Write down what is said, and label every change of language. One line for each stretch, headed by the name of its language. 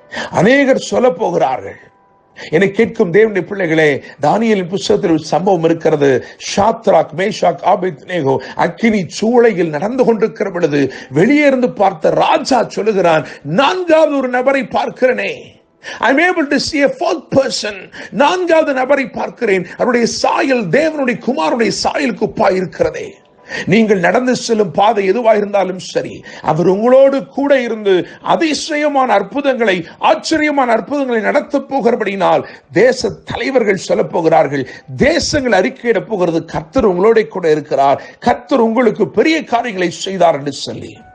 Tamil: அநேகர் சொல்ல போகிறார்கள். என்னை கேட்கும் தேவனுடைய பிள்ளைகளே, தானியேலின் புத்தகத்தில் ஒரு சம்பவம் இருக்கிறது. ஷாத்ராக், மேஷாக், ஆபேத்நேகோ அக்கினி சூளையில் நடந்து கொண்டிருக்கிற பொழுது வெளியே இருந்து பார்த்த ராஜா சொல்லுகிறான், 4வது ஒரு நபரை பார்க்கிறேனே.
English: I am able to see a fourth person.
Tamil: 4வது நபரை பார்க்கிறேன். அவருடைய சாயல் தேவனுடைய குமாரனுடைய சாயலுக்கு ஒப்பாய் இருக்கிறதே. நீங்கள் நடந்து செல்லும் பாதை எதுவாக இருந்தாலும் சரி, அவர் உங்களோடு கூட இருந்து அதிசயமான அற்புதங்களை, ஆச்சரியமான அற்புதங்களை நடத்த போகிறபடினால் தேச தலைவர்கள் சொல்ல போகிறார்கள், தேசங்கள் அறிக்கையிட போகிறது, கர்த்தர் உங்களோட கூட இருக்கிறார், கர்த்தர் உங்களுக்கு பெரிய காரியங்களை செய்தார் என்று சொல்லி.